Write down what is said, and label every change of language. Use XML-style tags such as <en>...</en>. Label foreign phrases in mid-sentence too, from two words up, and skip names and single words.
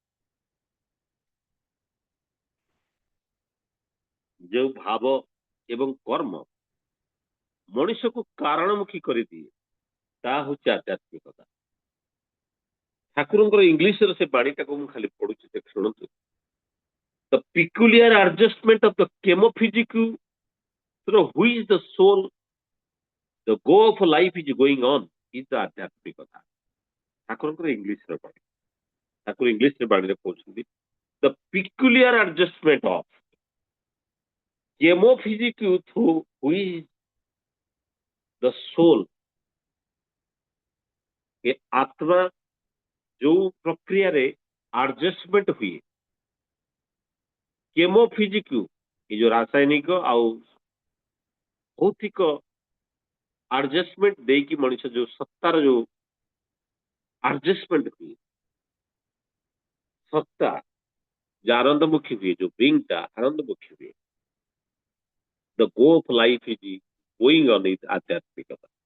<or>ଯେଉଁ ଭାବ ଏବଂ କର୍ମ ମଣିଷକୁ କାରଣମୁଖୀ କରିଦିଏ, ତାହା ହଉଛି ଆଧ୍ୟାତ୍ମିକତା। ଠାକୁରଙ୍କର ଇଂଲିଶର ସେ ବାଣୀଟାକୁ ମୁଁ ଖାଲି ପଢୁଛି, ଦେଖ ଶୁଣନ୍ତୁ।</or> <en>The peculiar adjustment of the chemophysical through which the soul, the go of life is going on is the ଆଧ୍ୟାତ୍ମିକତା।</en> <or>ଠାକୁରଙ୍କର ଇଂଲିଶର ବାଣୀ। ଠାକୁର ଇଂଲିଶରେ ବାଣୀରେ କହୁଛନ୍ତି,</or> <en>the peculiar adjustment of chemophysical through which the soul,</en> <or>ଏ ଆତ୍ମା ଯୋଉ ପ୍ରକ୍ରିୟାରେ ଆଡଜଷ୍ଟମେଣ୍ଟ ହୁଏ, କେମୋଫିଜିକ, ଏ ଯୋଉ ରାସାୟନିକ ଆଉ ଭୌତିକ ଆଡଜଷ୍ଟମେଣ୍ଟ ଦେଇକି ମଣିଷ ଯୋଉ ସତ୍ତାର ଯୋଉ ଆଡଜଷ୍ଟମେଣ୍ଟ ହୁଏ, ସତ୍ତା যে ଆନନ୍ଦମୁଖୀ ହୁଏ, ଯୋଉ ବିଙ୍ଗଟା ଆନନ୍ଦମୁଖୀ ହୁଏ,</or> <en>the go of life is going on it</en> <or>ଆଧ୍ୟାତ୍ମିକତା।</or>